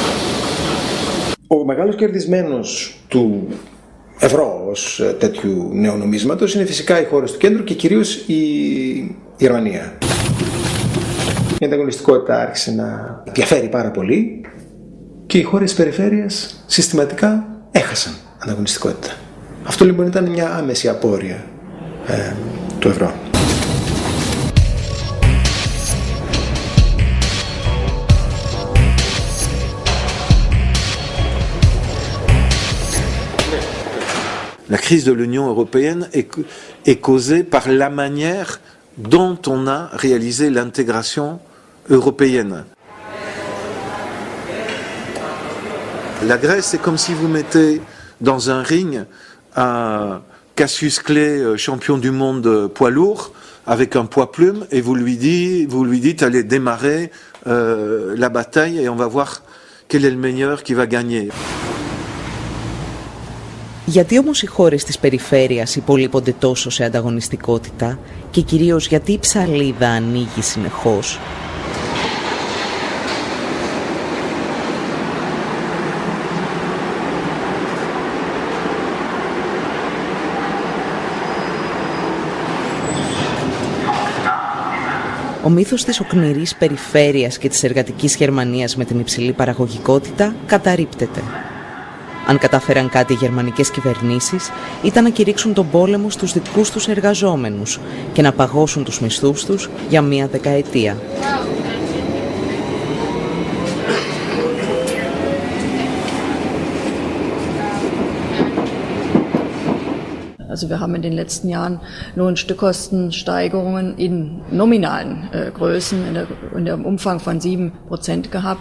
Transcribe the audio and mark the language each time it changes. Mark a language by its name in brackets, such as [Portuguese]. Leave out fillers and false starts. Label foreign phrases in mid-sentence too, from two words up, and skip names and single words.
[Greek] Ο μεγάλος κερδισμένος του ευρώ ως τέτοιου νέου νομίσματος είναι φυσικά οι χώρες του κέντρου και κυρίως η Γερμανία. Η ανταγωνιστικότητα άρχισε να διαφέρει πάρα πολύ και οι χώρες της περιφέρειας συστηματικά έχασαν ανταγωνιστικότητα. Αυτό λοιπόν ήταν μια άμεση απόρρεια του ευρώ. [French] La crise de l'Union européenne est causée par la manière dont on a réalisé l'intégration européenne. La Grèce, c'est comme si vous mettez dans un ring un Cassius Clay, champion du monde poids lourd, avec un poids plume, et vous lui dites allez démarrer la bataille et on va voir quel est le meilleur qui va gagner. [Greek] Γιατί όμως οι χώρες της περιφέρειας υπολείπονται τόσο σε ανταγωνιστικότητα και κυρίως γιατί η ψαλίδα ανοίγει συνεχώς? Ο μύθος της οκνηρής περιφέρειας και της εργατικής Γερμανίας με την υψηλή παραγωγικότητα καταρρίπτεται. Αν κατάφεραν κάτι οι γερμανικές κυβερνήσεις, ήταν να κηρύξουν τον πόλεμο στους δικούς τους εργαζόμενους και να παγώσουν τους μισθούς τους για μία δεκαετία. [German] Also wir haben in den letzten Jahren Lohnstückkostensteigerungen in nominalen Größen in dem Umfang von 7% gehabt.